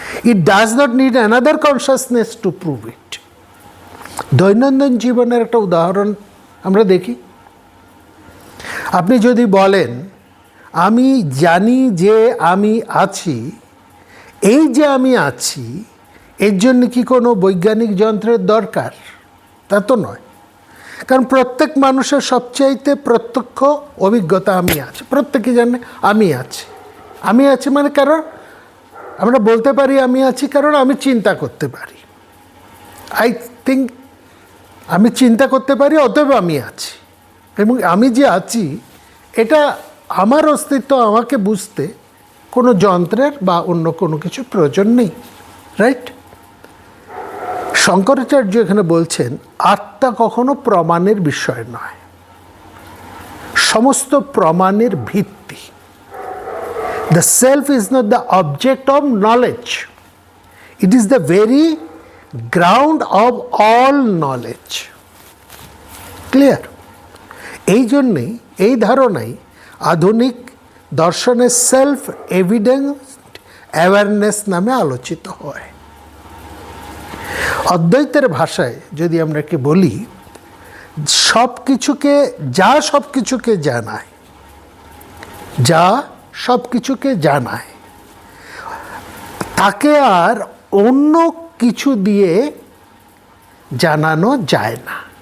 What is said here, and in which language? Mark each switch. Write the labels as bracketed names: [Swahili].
[English] It does not need another consciousness to prove it. [Bangla] দৈনন্দিন জীবনের একটা উদাহরণ আমরা দেখি। আপনি যদি বলেন আমি জানি যে আমি আছি, এই যে আমি আছি এর জন্য কি কোনো বৈজ্ঞানিক যন্ত্রের দরকার? তা তো নয়। কারণ প্রত্যেক মানুষের সবচাইতে প্রত্যক্ষ অভিজ্ঞতা আমি আছি। প্রত্যেকে জানে আমি আছি। আমি আছি মানে কারণ আমরা বলতে পারি আমি আছি কারণ আমি চিন্তা করতে পারি। আই থিঙ্ক আমি চিন্তা করতে পারি, অতএব আমি আছি। এবং আমি যে আছি এটা আমার অস্তিত্ব আমাকে বুঝতে কোনো যন্ত্রের বা অন্য কোনো কিছু প্রয়োজন নেই। রাইট? শঙ্করাচার্য এখানে বলছেন আত্মা কখনো প্রমাণের বিষয় নয়, সমস্ত প্রমাণের ভিত্তি। [English] The self is not the object of knowledge. It is the very ground of all knowledge. Clear? [Bangla] এই জন্যেই, এই ধারণাই আধুনিক দর্শনের সেলফ এভিডেন্স অ্যাওয়ারনেস নামে আলোচিত হয়। অদ্বৈতের ভাষায় যদি আমরা কি বলি, সব কিছুকে সব কিছুকে জানায়, যা সব কিছুকে জানায়, তাকে আর অন্য কিছু দিয়ে জানানো যায় না।